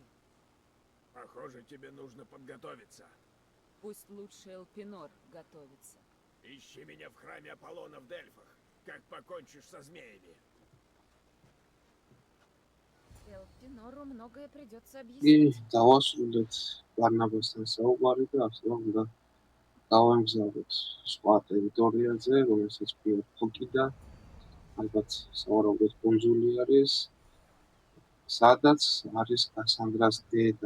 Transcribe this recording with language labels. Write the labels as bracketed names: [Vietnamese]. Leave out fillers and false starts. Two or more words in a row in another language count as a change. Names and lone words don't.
[Russian] Похоже, тебе нужно подготовиться. Пусть лучше Элпинор готовится. Ищи меня в храме Аполлона в Дельфах, как покончишь со змеями. Элпинору многое придется კი, объяснить. [Georgian] დავასრულეთ ბარნაბასთან საუბარი და ახლა უნდა გავემგზავროთ სხვა ტერიტორიაზე, რომელსაც ქვია ფოკიდა. ალბათ სავარაუდოდ კუნძული არის, სადაც არის კასანდრას დედა.